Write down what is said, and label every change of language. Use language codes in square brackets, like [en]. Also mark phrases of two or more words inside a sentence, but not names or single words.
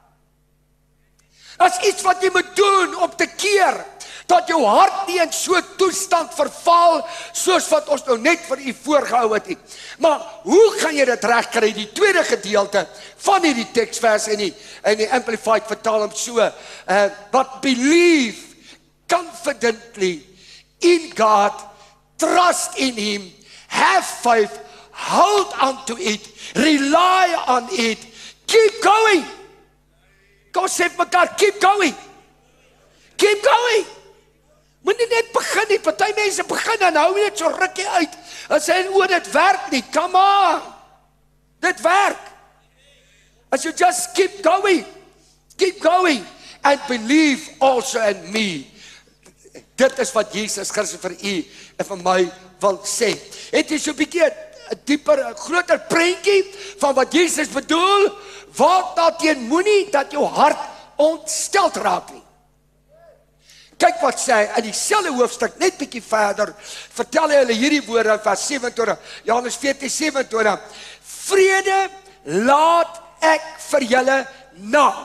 [af] Dis iets wat jy moet doen om te keer, dat jou hart nie in so 'n toestand verval, soos wat ons nou net vir u voorgehou het nie. Maar hoe gaan jy dit regkry? Die tweede gedeelte van hierdie teksvers in die Amplified vertaal hom so, [en] but believe confidently in God, trust in him, have faith, hold on to it, rely on it, keep going. [af] Kom sê vir mekaar, [en] keep going. Keep going. [af] Moenie net begin nie. Party mense begin en hou net so rukkie uit. En sê, o, dit werk nie. [en] Come on. [af] Dit werk. [en] As you just keep going and believe also in me. [af] Dit is wat Jesus Christus vir u en vir my wil sê. Het jy so 'n bietjie 'n dieper, 'n groter prentjie van wat Jesus bedoel? Waak daarteen, moenie dat jou hart ontsteld raak nie. Kyk wat sê hy, in dieselfde hoofstuk, net bietjie verder, vertel hy hulle hierdie woorde in vers 27, Johannes 14:27, vrede laat ek vir julle na.